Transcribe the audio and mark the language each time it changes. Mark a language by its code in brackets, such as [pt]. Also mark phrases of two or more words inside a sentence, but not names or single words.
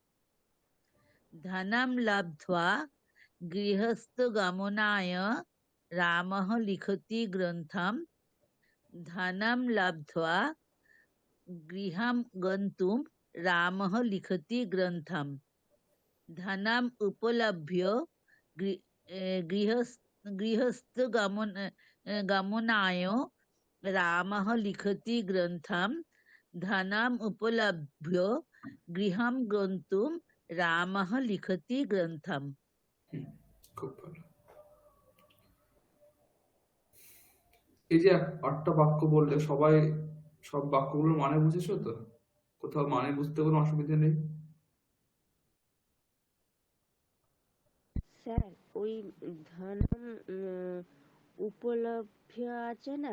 [sa] धनं लब्ध्वा गृहस्थगमनाय रामः लिखति ग्रन्थं धनं लब्ध्वा गृहं गन्तुं रामः लिखति ग्रन्थं धनम् उपलभ्य गमनाय रामः लिखति ग्रन्थं धनम् उपलभ्य गृहं गन्तुं रामः लिखति ग्रन्थं। [bn] হুম, খুব ভালো। এই যে 8টা বাক্য বললে, সবাই সব বাক্যগুলোর মানে বুঝেছো তো? কোথাও মানে বুঝতে কোনো অসুবিধা নেই? স্যার ওই [sa] ধনম উপলভ্য [bn] আছে না,